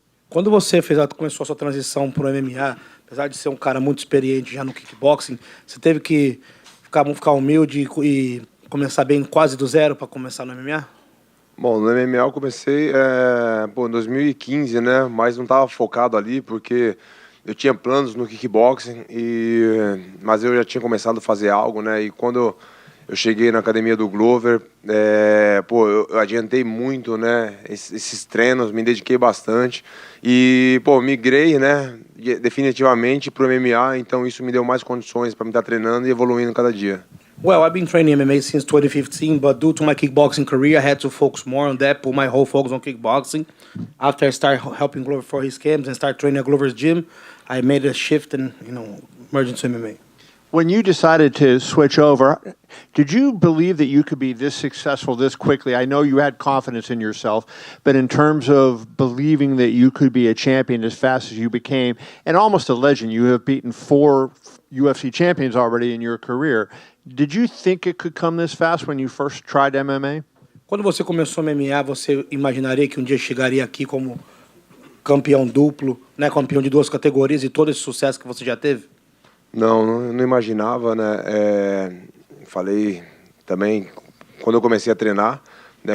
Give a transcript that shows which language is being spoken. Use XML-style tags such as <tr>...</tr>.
<pt>Quando você começou a sua transição para o MMA, apesar de ser um cara muito experiente já no kickboxing, você teve que ficar humilde e começar bem quase do zero para começar no MMA? Bom, no MMA eu comecei em 2015, né? Mas não estava focado ali porque eu tinha planos no kickboxing, mas eu já tinha começado a fazer algo, né? E quando eu cheguei na academia do Glover, eu adiantei muito, né? Esses treinos, me dediquei bastante e, migrei, né? Definitivamente para o MMA, então isso me deu mais condições para me estar treinando e evoluindo cada dia.</pt> <en>Well, I've been training MMA since 2015, but due to my kickboxing career, I had to focus more on that, put my whole focus on kickboxing. After I started helping Glover for his camps and start training at Glover's gym, I made a shift and, merged into MMA. When you decided to switch over, did you believe that you could be this successful this quickly? I know you had confidence in yourself, but in terms of believing that you could be a champion as fast as you became, and almost a legend, you have beaten 4 UFC champions already in your career. Did you think it could come this fast when you first tried MMA?</en> <pt>Quando você começou no MMA, você imaginaria que um dia chegaria aqui como campeão duplo, né, campeão de 2 categorias e todo esse sucesso que você já teve? Não imaginava, né? Falei também, quando eu comecei a treinar, né?</pt>